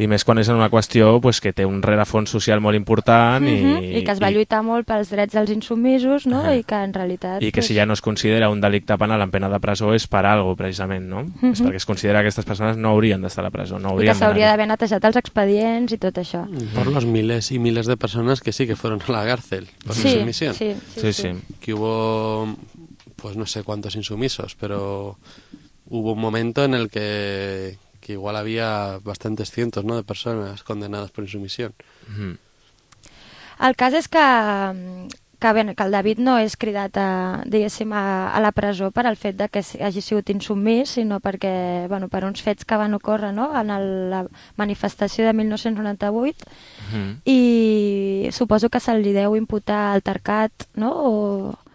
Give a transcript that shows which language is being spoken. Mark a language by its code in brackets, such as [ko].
[ca] I més quan és en una qüestió pues, que té un rerefons social molt important. I que es va lluitar molt pels drets dels insubmisos, no? I que en realitat... I que si ja no es considera un delicte penal en pena de presó és per algo, precisament, no? És perquè es considera que aquestes persones no haurien d'estar a la presó. No I que s'hauria d'haver netejat els expedients i tot això. [es] Per los miles y miles de persones que sí que fueron a la cárcel por insubmisión. Sí. Que hubo... pues no sé cuántos insumisos, pero hubo un momento en el que igual había bastantes cientos, ¿no?, de personas condenadas por insumisión. [ca] El cas és que el David no és cridat a la presó per al fet de que hagi sigut insubmís, sinó perquè, bueno, per uns fets que van ocórrer, no?, en la manifestació de 1998. I suposo que se li deu imputar altercat, no? O...